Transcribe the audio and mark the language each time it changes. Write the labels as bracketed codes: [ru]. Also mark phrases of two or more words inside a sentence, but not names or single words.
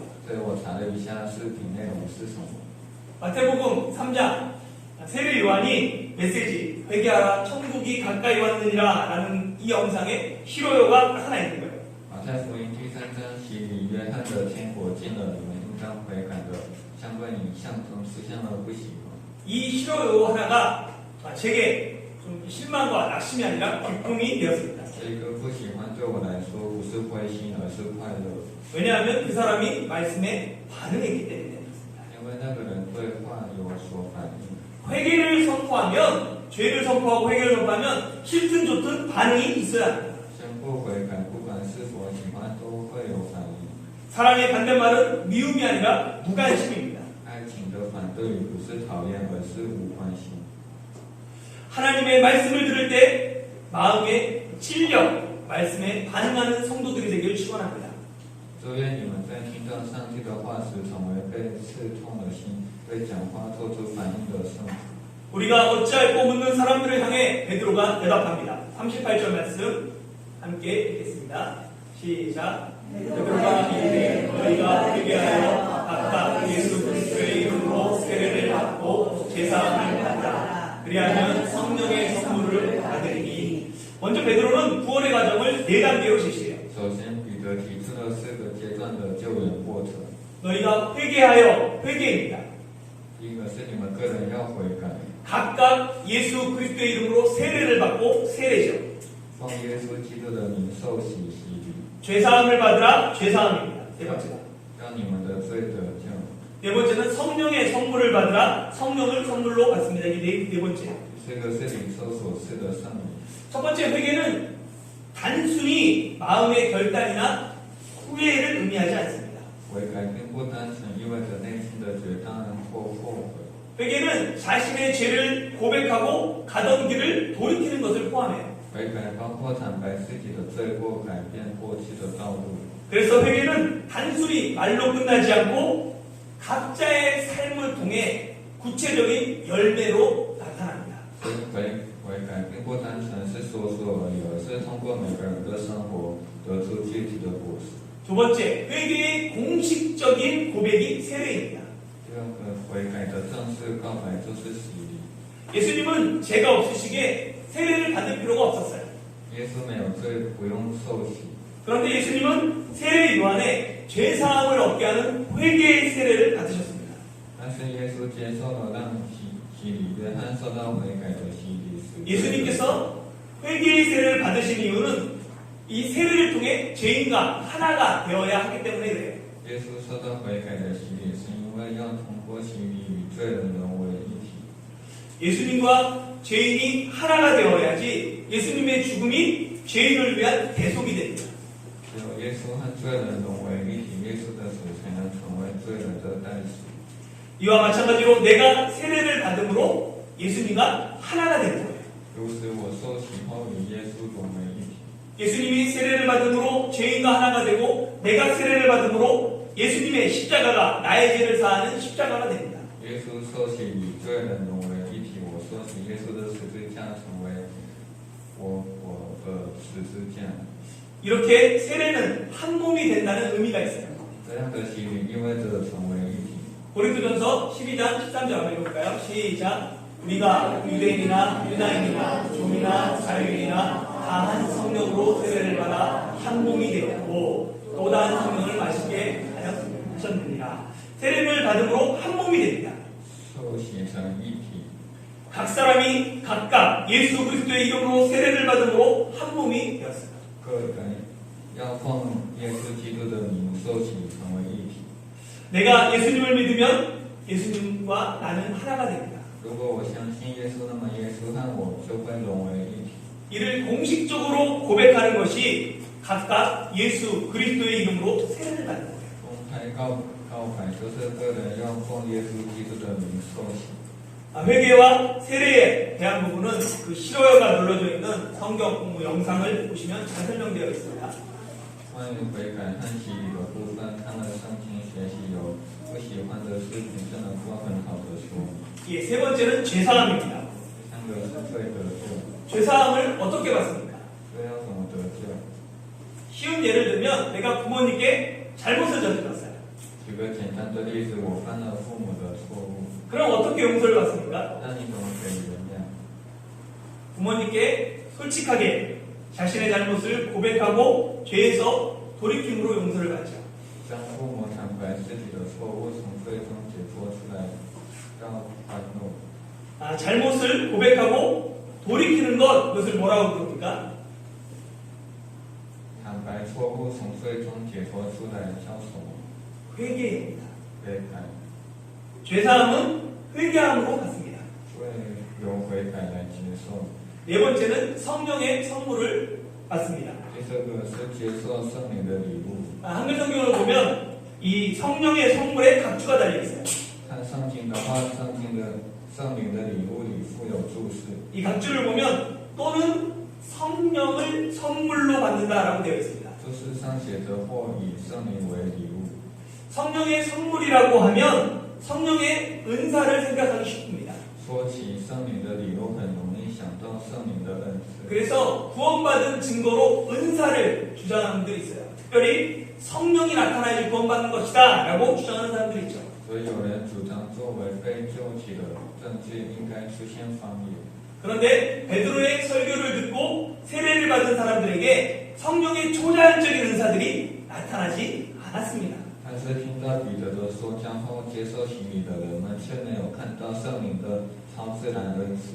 [zh] 所以我查了一下视频内容是什么。 [ko] 마태복음 3장 세례 요한이 메시지 회개하라 천국이 가까이 왔느니라 라는 이 영상에 싫어요가 하나 있는 거예요. [zh] 马太福音第3章洗礼约翰的天国近了，你们应当悔改的相关影像中出现了不喜欢。 [ko] 이 싫어요 하나가 제게 좀 실망과 낙심이 아니라 기쁨이 되었습니다. [zh] 这个不喜欢对我来说不是灰心，而是快乐， [ko] 왜냐하면 그 사람이 말씀에 반응했기 때문에 그렇습니다. [zh] 因为那个人对话有所反应。 [ko] 회개를 선포하면 죄를 선포하고 회개를 선포하면 싫든 좋든 반응이 있어야 합니다. [zh] 宣布悔改，不管是否喜欢，都会有反应。 [ko] 사랑의 반대말은 미움이 아니라 무관심입니다. [zh] 爱情的反对语不是讨厌，而是无关心。 [ko] 하나님의 말씀을 들을 때 마음에 찔려 말씀에 반응하는 성도들이 되기를 축원합니다. [zh] 祝愿你们在听到上帝的话时，成为被刺痛的心，对讲话做出反应的圣徒。 [ko] 우리가 어찌할꼬 묻는 사람들을 향해 베드로가 대답합니다. 38절 말씀 함께 읽겠습니다. 시작. 베드로가 이르되 너희가 회개하여 각각 예수 그리스도의 이름으로 세례를 받고 제사함을 받으라. 그리하면 성령의 선물을 받으리니. 먼저 베드로는 구원의 과정을 4단계로 제시해요. [zh] 首先，彼得提出了4个阶段的救援过程。 [ko] 너희가 회개하여 회개입니다. [zh] 第一个是你们个人要悔改， [ko] 각각 예수 그리스도의 이름으로 세례를 받고 세례죠. [zh] 奉耶稣基督的名受洗洗礼， [ko] 죄사함을 받으라. 죄사함입니다. 네 번째가. [zh] 让你们的罪得救。 [ko] 네 번째는 성령의 선물을 받으라. 성령을 선물로 받습니다. 이게 네 번째. [zh] 第4个是领受所赐的圣灵。 [ko] 첫 번째 회개는 단순히 마음의 결단이나 후회를 의미하지 않습니다. [zh] 悔改并不单纯意味着内心的决断或后悔， [ko] 회개는 자신의 죄를 고백하고 가던 길을 돌이키는 것을 포함해요. [zh] 悔改包括坦白自己的罪过，改变过去的道路。 [ko] 그래서 회개는 단순히 말로 끝나지 않고 각자의 삶을 통해 구체적인 열매로 나타납니다. [zh] 所以悔改并不单纯是说说而已，而是通过每个人的生活得出具体的果实。 [ko] 두 번째, 회개의 공식적인 고백이 세례입니다. [zh] 第二个悔改的正式告白就是洗礼。 [ko] 예수님은 죄가 없으시기에 세례를 받을 필요가 없었어요. [zh] 耶稣没有罪，不用受洗。 [ko] 그런데 예수님은 세례 요한에 죄사함을 얻게 하는 회개의 세례를 받으셨습니다. [zh] 但是耶稣接受了让洗礼约翰受到悔改的洗礼是。 [ko] 예수님께서 회개의 세례를 받으신 이유는 이 세례를 통해 죄인과 하나가 되어야 하기 때문에 그래요. [zh] 耶稣受到悔改的洗礼，是因为要通过洗礼与罪人融为一体。 [ko] 예수님과 죄인이 하나가 되어야지 예수님의 죽음이 죄인을 위한 대속이 됩니다. [zh] 只有耶稣和罪人融为一体，耶稣的死才能成为罪人的代洗。 [ko] 이와 마찬가지로 내가 세례를 받음으로 예수님과 하나가 되는 거예요. [zh] 如此，我受洗后与耶稣融为一体。 [ko] 예수님이 세례를 받음으로 죄인과 하나가 되고 내가 세례를 받음으로 예수님의 십자가가 나의 죄를 사하는 십자가가 됩니다. [zh] 耶稣受洗与罪人融为一体，我受洗，耶稣的十字架成为我的十字架。 [ko] 이렇게 세례는 한 몸이 된다는 의미가 있어요. [zh] 这样的洗礼意味着成为一体。 [ko] 고린도전서 12장 13절 한번 읽어볼까요? 시작. 우리가 유대인이나 유다인이나 종이나 자유인이나 다 한 성령으로 세례를 받아 한 몸이 되었고 또 다른 성령을 마시게 하셨느니라. 세례를 받음으로 한 몸이 됩니다. [zh] 受洗成一体， [ko] 각 사람이 각각 예수 그리스도의 이름으로 세례를 받음으로 한 몸이 되었습니다. [zh] 个人要奉耶稣基督的名受洗成为一体。 [ko] 내가 예수님을 믿으면 예수님과 나는 하나가 됩니다. [zh] 如果我相信耶稣，那么耶稣和我就会融为一体。 [ko] 이를 공식적으로 고백하는 것이 각각 예수 그리스도의 이름으로 세례를 받는 거예요. [zh] 公开告白就是个人要奉耶稣基督的名受洗。 [ko] 회개와 세례에 대한 부분은 그 싫어요가 눌러져 있는 성경 공부 영상을 보시면 잘 설명되어 있습니다. [zh] 关于悔改和洗礼的部分，看了圣经学习有不喜欢的视频，真的不很好的书。 [ko] 예, 세 번째는 죄사함입니다. [zh] 第三个是罪得救， [ko] 죄사함을 어떻게 받습니까? [zh] 罪要怎么得救？ [ko] 쉬운 예를 들면 내가 부모님께 잘못을 저질렀어요. [zh] 举个简单的例子，我犯了父母的错误， [ko] 그럼 어떻게 용서를 받습니까? [zh] 那你怎么可以原谅？ [ko] 부모님께 솔직하게 자신의 잘못을 고백하고 죄에서 돌이킴으로 용서를 받죠. [zh] 向父母坦白自己的错误，从罪中解脱出来，要宽恕。 [ko] 잘못을 고백하고 돌이키는 것, 이것을 뭐라고 부릅니까? [zh] 坦白错误，从罪中解脱出来，叫什么？ [ko] 회개입니다. [zh] 悔改， [ko] 죄사함은 회개함으로 받습니다. [zh] 为由悔改来接受。 [ko] 네 번째는 성령의 선물을 받습니다. [zh] 第四个是接受圣灵的礼物。 [ko] 한글 성경을 보면 이 성령의 선물에 각주가 달려 있어요. [zh] 看圣经的话，圣灵的礼物里附有注释。 [ko] 이 각주를 보면 또는 성령을 선물로 받는다라고 되어 있습니다. [zh] 注释上写着或以圣灵为礼物。 [ko] 성령의 선물이라고 하면 성령의 은사를 생각하기 쉽습니다. [zh] 说起圣灵的礼物，很容易想到圣灵的恩赐。 [ko] 그래서 구원받은 증거로 은사를 주장하는 분들이 있어요. 특별히 성령이 나타나야 구원받는 것이다 라고 주장하는 사람들이 있죠. [zh] 所以有人主张作为被救起的证据，应该出现方言。 [ko] 그런데 베드로의 설교를 듣고 세례를 받은 사람들에게 성령의 초자연적인 은사들이 나타나지 않았습니다. [zh] 但是听到彼得的说教后，接受洗礼的人们却没有看到圣灵的超自然恩赐。